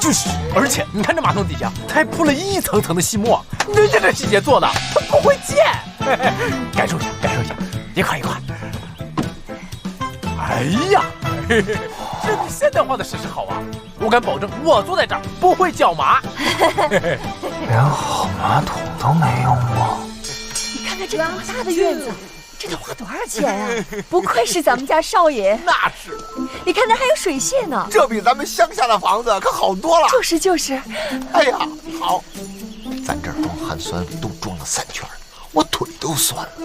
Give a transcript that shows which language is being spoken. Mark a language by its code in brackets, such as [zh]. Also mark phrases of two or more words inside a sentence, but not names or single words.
[zh] 就是，而且你看這馬桶底下，它還鋪了一層層的細末，人家這細節做的，他不會濺。感受一下，一塊。哎呀，這比現代化的設施好啊！我敢保證，我坐在這兒不會腳麻。連好馬桶都沒用過。你看看這多大的院子，這得花多少錢呀？不愧是咱們家少爺。那是。你看那還有水榭呢，這比咱們鄉下的房子可好多了。就是。哎呀，好，咱這兒装汗酸都裝了3圈，我腿都酸了。